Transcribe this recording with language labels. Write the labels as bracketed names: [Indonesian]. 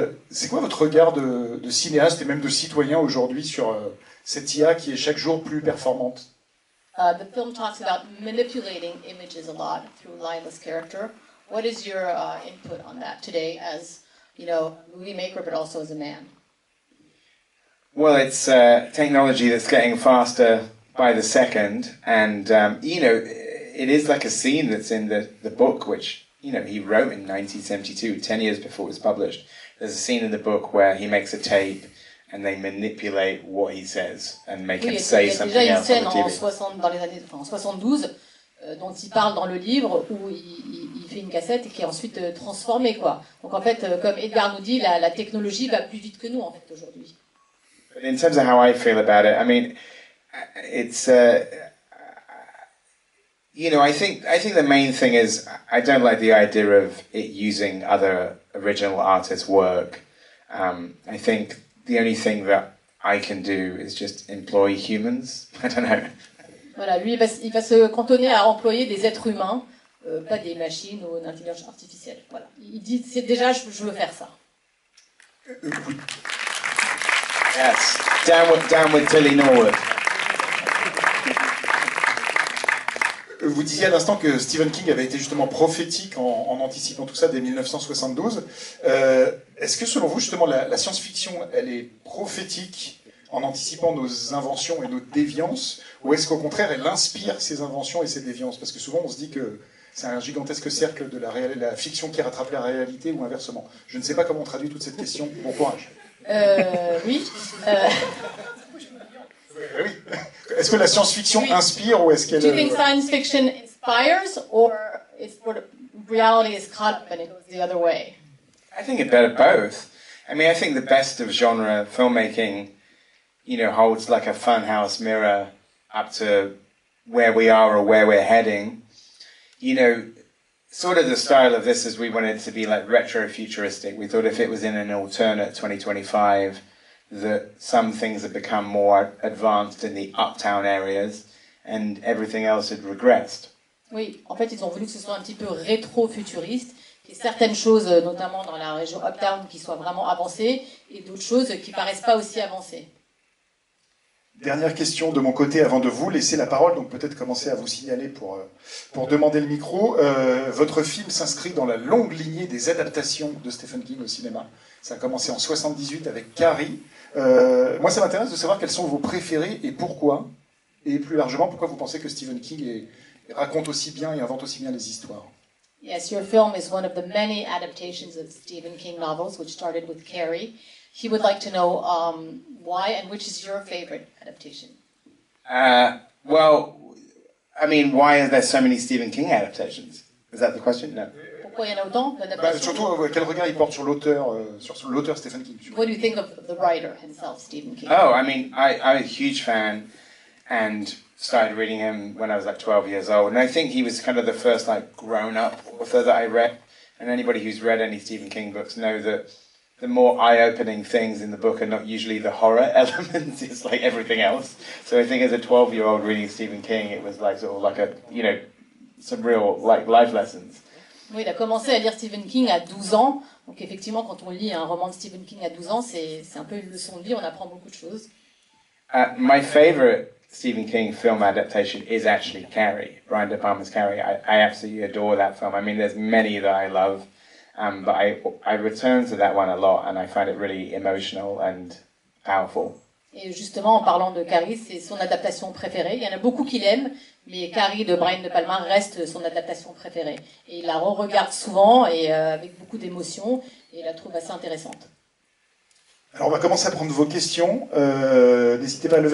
[French] C'est quoi votre regard de cinéaste et même de citoyen aujourd'hui sur cette IA qui est chaque jour plus performante? [English] The film talks about manipulating images a lot through Lila's character. What is your input on that today as, a movie maker, but also as a man? Well, it's technology that's getting faster by the second, and it is like a scene that's in the book, which he wrote in 1972, 10 years before it was published. There's a scene in the book where he makes a tape, and they manipulate what he says and make him say something else on the TV. [French] Il y a déjà une scène dans les années 72 dont il parle dans le livre où il fait une cassette et qui est ensuite transformée, quoi. Donc en fait, comme Edgar nous dit, la technologie va plus vite que nous en fait aujourd'hui. [English] But in terms of how I feel about it, I mean, it's I think the main thing is I don't like the idea of it using other original artists' work. I think the only thing that I can do is just employ humans. I don't know. [French] Voilà, lui, il va se cantonner à employer des êtres humains, pas des machines ou une intelligence artificielle. Voilà. Il dit, c'est déjà, je veux faire ça. Oui. [English] Yes. Downward Tilly Norwood. [French] Vous disiez à l'instant que Stephen King avait été justement prophétique en anticipant tout ça dès 1972. Est-ce que selon vous, justement, la science-fiction, elle est prophétique en anticipant nos inventions et nos déviances, ou est-ce qu'au contraire, elle inspire ces inventions et ces déviances? Parce que souvent, on se dit que c'est un gigantesque cercle de la fiction qui rattrape la réalité, ou inversement. Je ne sais pas comment on traduit toute cette question. Bon courage. Oui. Oui. Est-ce que la science-fiction inspire, ou est-ce qu'elle... [English] Do you think science fiction inspires, or it's what reality is caught up and it goes the other way? I think a bit of both. I mean, I think the best of genre filmmaking, you know, holds like a funhouse mirror up to where we are or where we're heading. You know, sort of the style of this is we wanted it to be like retro-futuristic. We thought if it was in an alternate 2025, that some things had become more advanced in the uptown areas and everything else had regressed. [French] Oui, en fait, ils ont voulu que ce soit un petit peu rétro-futuriste, qu'il y ait certaines choses, notamment dans la région uptown, qui soient vraiment avancées, et d'autres choses qui paraissent pas aussi avancées. Dernière question de mon côté avant de vous laisser la parole, donc peut-être commencer à vous signaler pour demander le micro. Votre film s'inscrit dans la longue lignée des adaptations de Stephen King au cinéma. Ça a commencé en 78 avec Carrie. Moi, ça m'intéresse de savoir quels sont vos préférés et pourquoi. Et plus largement, pourquoi vous pensez que Stephen King raconte aussi bien et invente aussi bien les histoires. [English] Yes, your film is one of the many adaptations of Stephen King novels, which started with Carrie. He would like to know why and which is your favorite adaptation. Well, I mean, why are there so many Stephen King adaptations? Is that the question? No. [French] Pourquoi il y en a autant d'adaptations? Surtout, quel regard il porte sur l'auteur Stephen King? [English] What do you think of the writer himself, Stephen King? Oh, I mean, I'm a huge fan and started reading him when I was like 12 years old. And I think he was kind of the first like grown-up author that I read. And anybody who's read any Stephen King books know that the more eye-opening things in the book are not usually the horror elements, it's like everything else. So I think as a 12-year-old reading Stephen King, it was like sort of like a, you know, some real like life lessons. [French] Oui, il a commencé à lire Stephen King à 12 ans. Donc effectivement, quand on lit un roman de Stephen King à 12 ans, c'est un peu une leçon de vie, on apprend beaucoup de choses. [English] My favorite Stephen King film adaptation is actually Carrie, Brian De Palma's Carrie. I absolutely adore that film. I mean, there's many that I love, but I return to that one a lot, and I find it really emotional and powerful. [French] Et justement, en parlant de Carrie, c'est son adaptation préférée. Il y en a beaucoup qui l'aiment, mais Carrie de Brian De Palma reste son adaptation préférée. Et il la re-regarde souvent et avec beaucoup d'émotion, et il la trouve assez intéressante. Alors on va commencer à prendre vos questions. N'hésitez pas à lever